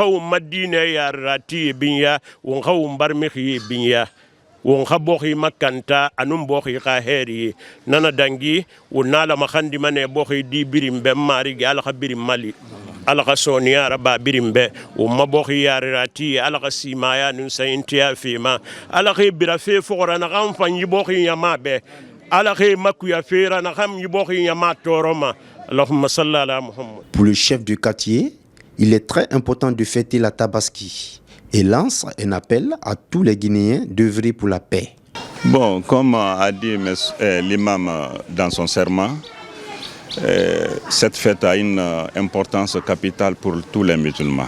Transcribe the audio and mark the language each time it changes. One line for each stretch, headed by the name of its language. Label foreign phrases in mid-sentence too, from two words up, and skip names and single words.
Susu: wo madina yarati e binya wonga wo mbarmi e binya won khabokhi makanta anum bokhi khaheri nana dangi wonala makhandi mane bokhi di birimbe mari ala khabiri mali ala khasonia raba birimbe umma bokhi yarati ala khasimaya nun sayintia fima ala khibira fe fora na gam fanyi bokhi yamabe ala khi makuya fera na gam bokhi yamatoroma
Arabic: اللهم صل على محمد.
French: Pour le chef du quartier, il est très important de fêter la Tabaski et lance un appel à tous les Guinéens d'œuvrer pour la paix. Bon, comme a dit l'imam dans son serment, cette fête a une importance capitale pour tous les musulmans.